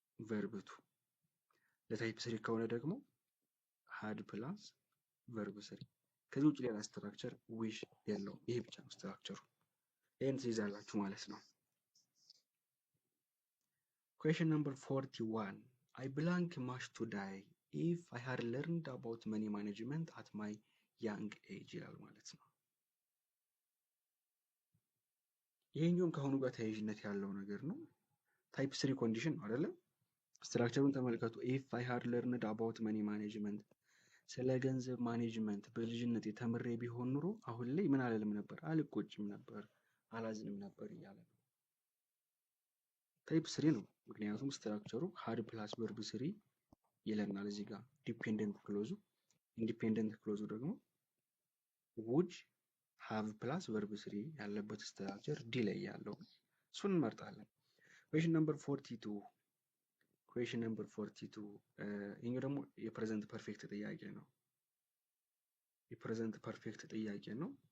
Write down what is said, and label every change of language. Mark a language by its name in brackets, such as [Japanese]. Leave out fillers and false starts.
[Amharic] ቨርብ ቱ። ለታይፕ ስሪ ከሆነ ደግሞ ሃድ ፕላስ ቨርብ ስሪ። ከዚህ ውጭ ሌላ ስትራክቸር ዊሽ የለውም። ይሄ ብቻ ነው ስትራክቸሩ። ይህን ትይዛላችሁ ማለት ነው። [English] Question number 41. I blank much to die if I had learned about money management at my young age [Amharic] ይላል ማለት ነው። ይሄኛውም ከአሁኑ ጋር ተያያዥነት ያለው ነገር ነው። ታይፕ ስሪ ኮንዲሽን ነው አይደለም? ስትራክቸሩን ተመልከቱ። ኢፍ አይ ሃድ ለርንድ አባውት መኒ ማኔጅመንት፣ ስለ ገንዘብ ማኔጅመንት በልጅነት ተምሬ ቢሆን ኑሮ አሁን ላይ ምን አልልም ነበር፣ አልቆጭም ነበር፣ አላዝንም ነበር እያለ ነው። ታይፕ ስሪ ነው። ምክንያቱም ስትራክቸሩ ሃድ ፕላስ ቨርብ ስሪ ይለናል እዚህ ጋር ዲፔንደንት ክሎዙ። ኢንዲፔንደንት ክሎዙ ደግሞ ውድ ሃቭ ፕላስ ቨርብ ስሪ ያለበት ስትራክቸር ዲ ላይ ያለው እሱን እንመርጣለን። ኩዌሽን ነምበር 42 ኩዌሽን ነምበር 42 ይሄኛው ደግሞ የፕሬዘንት ፐርፌክት ጥያቄ ነው። የፕሬዘንት ፐርፌክት ጥያቄ ነው።